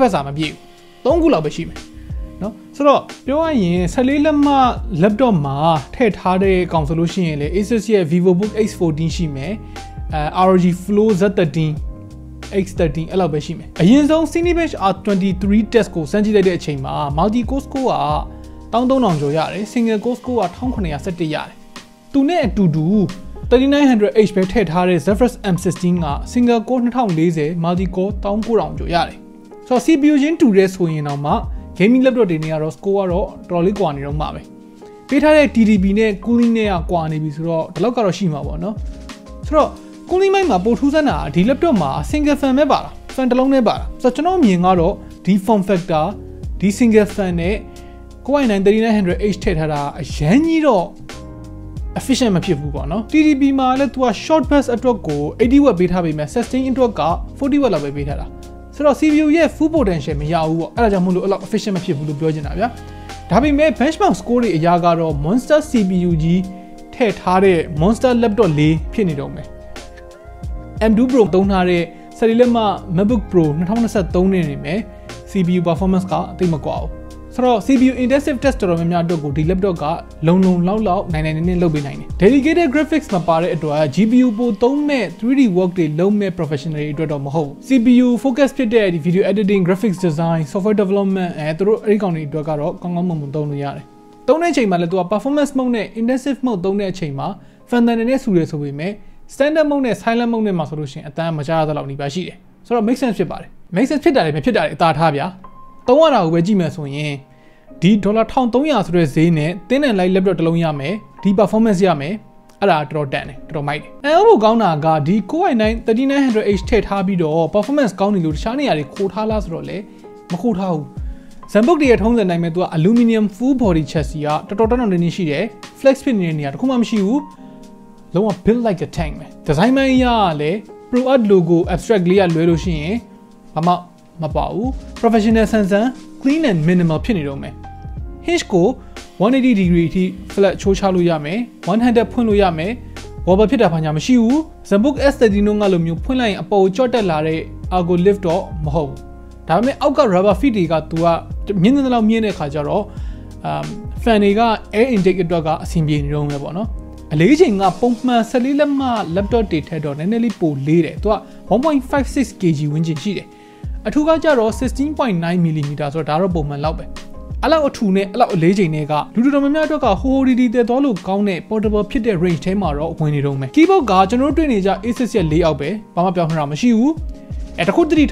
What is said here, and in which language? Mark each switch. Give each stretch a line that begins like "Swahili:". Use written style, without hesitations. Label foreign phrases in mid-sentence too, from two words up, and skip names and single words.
Burmese: က်စာမပြည့်ဘူး3ခုလောက်ပဲရှိမယ်နော်ဆိုတော့ပြောရရင်14လက်မ laptop မှာထည့်ထားတဲ့ကောင်ဆိုလို့ရှိရင်လေ Asus ရဲ့ VivoBook X14 ရှိမယ်ROG Flow Z13 X13 အဲ့လောက်ပဲရှိမယ်အရင်ဆုံး TBH R23 test ကိုစမ်းကြည့်လိုက်တဲ့အချိန်မှာ
English: multi core score
Burmese: က13000 ကျော်ရတယ်
English: single core score
Burmese: က1917ရတယ်သူနဲ့အတူတူ 3900H ပဲထည့်ထားတဲ့ Zephyrus M16 က
English: single core 2040 multi core 19000
Burmese: ကျော်ရတယ်ဆိုတော့ CPU ချင်းတူတဲ့ဆိုရင်တော့မှ
English: gaming laptop
Burmese: တွေနေကတော့ score ကတော့တော်တော်လေးကွာနေတော့မှာပဲပေးထားတဲ့ TDP နဲ့ cooling နဲ့ကွာနေပြီဆိုတော့ဒီလောက်ကတော့ရှိမှာပေါ့နော်ဆိုတော့ cooling မိုင်းမှာပိုထူးဆန်းတာဒီ laptop မှာ
English: single fan
Burmese: ပဲပါတာ fan တစ်လုံးနဲ့ပါတာဆိုတော့ကျွန်တော်မြင်ကတော့ဒီ
English: form factor
Burmese: ဒီ
English: single fan
Burmese: နဲ့ Core i9 3900H ထည့်ထားတာအရန်ကြီးတော့ efficient မဖြစ်ဘူးပေါ့နော် TDP မှာလည်းသူက
English: short burst
Burmese: အတွက်ကို80W ပေးထားပေမဲ့ sustain အတွက်က 40W လောက်ပဲပေးထားတာဆိုတော့ CPU ရဲ့
English: full potential
Burmese: မရဘူးပေါ့အဲ့ဒါကြောင့်မို့လို့အဲ့လောက် efficient မဖြစ်ဘူးလို့ပြောချင်တာဗျာဒါပေမဲ့
English: benchmark score
Burmese: တွေအရာကတော့
English: monster CPU
Burmese: ကြီးထည့်ထားတဲ့
English: monster laptop
Burmese: ၄ဖြစ်နေတော့မယ် M2 Pro သုံးထားတဲ့14လက်မ MacBook Pro 2023နဲ့နေမယ်
English: CPU performance
Burmese: ကအသိမကွာဘူးဆိုတော့
English: CPU intensive test
Burmese: တော်တော်များများအတွက်ကိုဒီ laptop ကလုံလောက်နိုင်လုပ်ပေးနိုင်တယ်
English: dedicated graphics
Burmese: မှာပါတဲ့အတွက် GPU ပိုသုံးမဲ့
English: 3D work
Burmese: တွေလုပ်မဲ့ professional တွေအတွက်တော့မဟုတ်ဘူး
English: CPU focus
Burmese: ဖြစ်တဲ့ဒီ
English: video editing graphics design software development
Burmese: သူတို့အဲ့ဒီကောင်တွေအတွက်ကတော့ကောင်းမွန် သုံးလို့ရတယ်သုံးတဲ့အချိန်မှာလည်းသူက
English: performance mode
Burmese: နဲ့
English: intensive mode
Burmese: သုံးတဲ့အချိန်မှာ fan တန်နဲ့ဆူတယ်ဆိုပေမဲ့
English: standard mode
Burmese: နဲ့
English: silent mode
Burmese: နဲ့မှာဆိုလို့ရှိရင်အတန်းမကြားရသလောက်နေပါရှိတယ်ဆိုတော့
English: make sense
Burmese: ဖြစ်ပါတယ်
English: make sense
Burmese: ဖြစ်တာလည်းမဖြစ်တာလည်းအသာထားဗျာသုံးရတာကိုပဲကြ ည့်မယ်ဆိုရင်ဒီ$1300ဆိုတဲ့ဈေးနဲ့တင်းနဲ့
English: light laptop
Burmese: တစ်လုံးရမယ်ဒီ performance ရမယ်အဲ့ဒါတော်တော်တန်တယ်တော်မိုက်တယ်အဲ့ဘို့ကောင်းတာကဒီ Core i9 3900H ထည့်ထားပြီးတော့ performance ကောင်း နေလို့တခြားနေရာတွေခိုးထားလားဆိုတော့လေမခိုးထားဘူး Zenbook တွေရဲ့ထုံးစံတိုင်းပဲသူက
English: aluminum full body chassis
Burmese: ကတော်တော်တင်းရှိတယ် flex ဖြစ် နေတဲ့နေရာတခုမှမရှိဘူးလုံးဝ
English: build like a tank
Burmese: ပဲ design ပိုင်းအရလည်း
English: Pro Art logo abstract
Burmese: လေးကလွဲလို့ရှိရင်ဘာမှမပါဘူး professional ဆန်ဆန်
English: clean and minimal
Burmese: ဖြစ်နေတော့မယ် hinge ကို180 degree အထိ flat ချိုးချလို့ရမယ်
English: one handed
Burmese: ဖွင့်လို့ရမယ် wobble ဖြစ်တာဘာညာမရှိဘူး Zenbook S13 ကလိုမျိုးဖွင့်လိုက်ရင်အပေါ်ကိုကြော့တက်လာတဲ့
English: argo lift
Burmese: တော့မဟုတ်ဘူးဒါပေမဲ့အောက်က
English: rubber feet
Burmese: တွေကသူကမြင့်တဲ့လောက်မြင့်တဲ့ခါကျတော့ fan တွေက
English: air intake
Burmese: အတွက်ကအဆင်ပြေနေတော့မယ်ပေါ့နော်အလေးချိန်ကပုံမှန်14လက်မ laptop တွေထက်တော့နည်းနည်းလေးပိုလေးတယ်သူက 1.56 kg ဝန်းကျင်ရှိတယ်အထူးကကြတော့ 16.9mm ဆိုတော့ဒါတော့ပုံမှန်လောက်ပဲအဲ့လောက်အထူနဲ့အဲ့လောက်အလေးချိန်တွေကလူတော်များများအတွက်ကဟိုဒီတဲသွားလို့ကောင်းတဲ့ portable ဖြစ်တဲ့ range ထဲမှာတော့ဝင်နေတော့မယ် keyboard ကကျွန်တော်တို့တွေ့နေကြ Asus ရဲ့layout ပဲဘာမှပြောင်းခါမရှိဘူးတခုတတိ